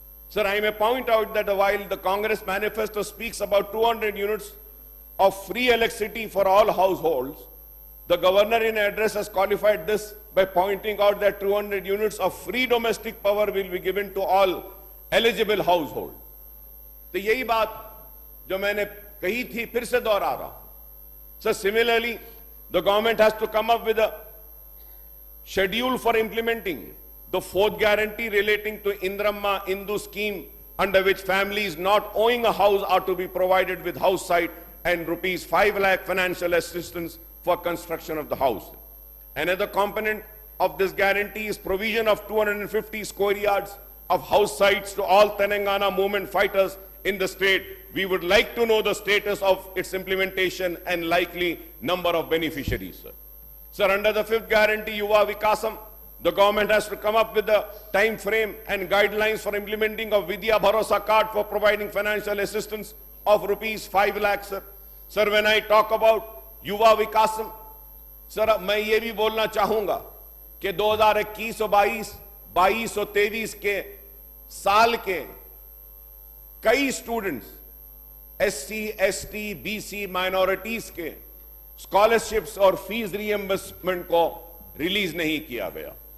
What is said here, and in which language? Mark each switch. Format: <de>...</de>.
<en>Sir, I may point out that while the Congress manifesto speaks about 200 units of free electricity for all households, the governor in address has qualified this by pointing out that 200 units of free domestic power will be given to all eligible households.</en> <hi>तो यही बात जो मैंने कही थी फिर से दोहरा रहा.</hi> <en>So similarly, the government has to come up with a schedule for implementing the 4th guarantee relating to Indramma Indu scheme, under which families not owning a house are to be provided with house site and rupees 5 lakh financial assistance for construction of the house. Another component of this guarantee is provision of 250 square yards of house sites to all Telangana movement fighters in the state. We would like to know the status of its implementation and likely number of beneficiaries, sir. Sir, under the fifth guarantee, Yuva Vikasam, the government has to come up with a time frame and guidelines for implementing of Vidya Bharosa card for providing financial assistance of rupees 5 lakhs, sir. Sir, when I talk about Yuva Vikasam, sir,</en> <hi>मैं ये भी बोलना चाहूंगा कि 2021 और 22 और 23 के साल के कई students SC, ST, BC, minorities के स्कॉलरशिप्स और फीस रीएम्बर्समेंट को रिलीज नहीं किया गया।</hi>